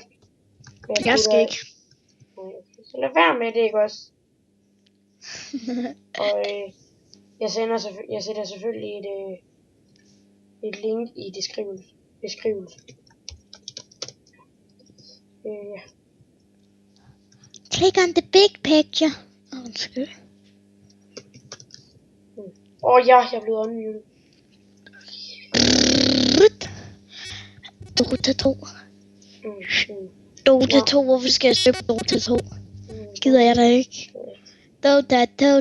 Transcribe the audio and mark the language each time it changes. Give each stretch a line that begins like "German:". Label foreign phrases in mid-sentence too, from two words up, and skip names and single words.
Danish: Jeg skal ikke. Så lad være med det, ikke også? Og jeg sætter selvfølgelig et link i beskrivelsen. Ja.
English: Click on the big picture.
Danish: Undskyld. Jeg blev unmuted. Dota 2. Dota 2, hvorfor skal jeg spille Dota 2? Gider jeg da ikke. Dota 2.